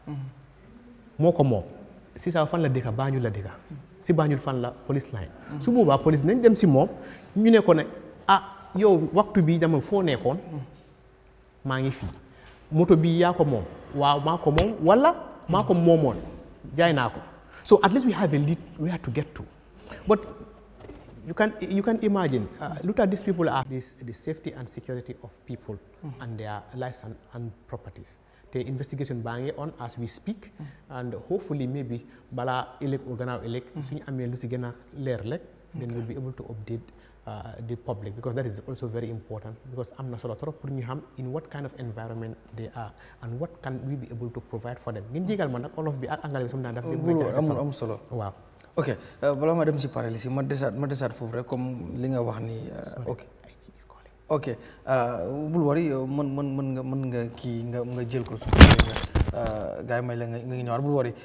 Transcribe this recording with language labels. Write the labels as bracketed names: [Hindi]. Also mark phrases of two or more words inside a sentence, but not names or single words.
[Wolof] moo ko moom SISAWO fan la dëkka Banjul la dëkka si Banjul fan la police line su boobaa police nañ dem si moom ñu ne ko ne yow waxtu bi dama foo nekkoon maa ngi fii moto bi yaa ko moom waaw maa ko moom wala maa ko moomoon jaay naa ko [English] so at least we have a lead where to get to but you can imagine look at these people are the safety and security of people and their lives and properties the investigation [Wolof] baa ngi [English] on as we speak and hopefully maybe [Wolof] balaa ëllëg o gannaaw ëllëg suñu amee lu si gën a leer rek [English] then we'll be able to update the public because that is also very important because [Wolof] am na solo trop pour ñu xam [English] in what kind of environment they are and what can we be able to provide for them [Wolof] ngeen jégal ma nag olof bi ak anglais bi sama daf amul solo waaw ok balaa ma dem si paralysie ma desaat foofu rek comme li nga wax ni ok bul wari mën nga kii nga jël ko su ko gars yi may la nga ngi ñëwaat bul wari